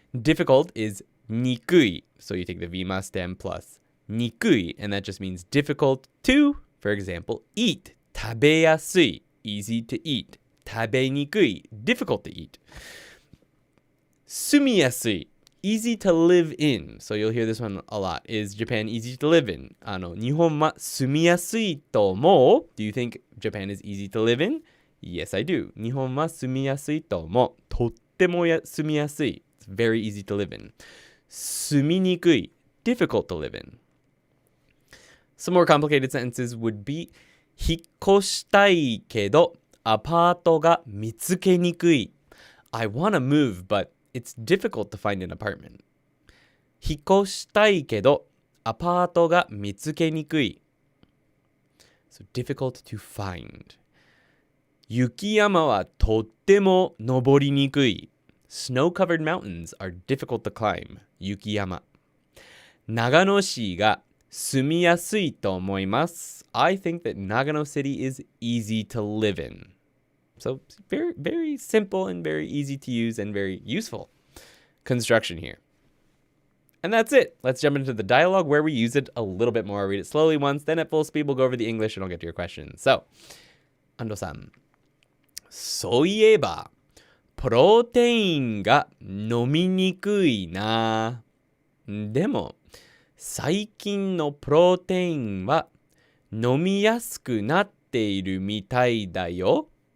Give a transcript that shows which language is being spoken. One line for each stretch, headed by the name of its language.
English: Difficult is nikui. So you take the vima stem plus nikui, and that just means difficult to, for example, eat. Tabeyasui, easy to eat. Tabenikui, difficult to eat. Sumiyasui, easy to live in. So you'll hear this one a lot. Is Japan easy to live in?
Japanese: 日本は住みやすいと思う?
English: Do you think Japan is easy to live in? Yes, I do.
Japanese: 日本は住みやすいと思う。とっても住みやすい.
English: It's very easy to live in.
Japanese: 住みにくい,
English: difficult to live in. Some more complicated sentences would be
Japanese: 引っ越したいけどアパートが見つけにくい.
English: I want to move, but it's difficult to find an apartment.
Japanese: 引っ越したいけどアパートが見つけにくい.
English: So difficult to find.
Japanese: 雪山はとっても登りにくい.
English: Snow-covered mountains are difficult to climb.
Japanese: 雪山. 長野市が住みやすいと思います.
English: I think that Nagano City is easy to live in. So very, very simple and very easy to use and very useful construction here. And that's it. Let's jump into the dialogue where we use it a little bit more. I'll read it slowly once, then at full speed we'll go over the English and I'll get to your questions. So, Ando-san.
Japanese: そういえば、プロテインが飲みにくいな。でも、最近のプロテインは飲みやすくなっているみたいだよ。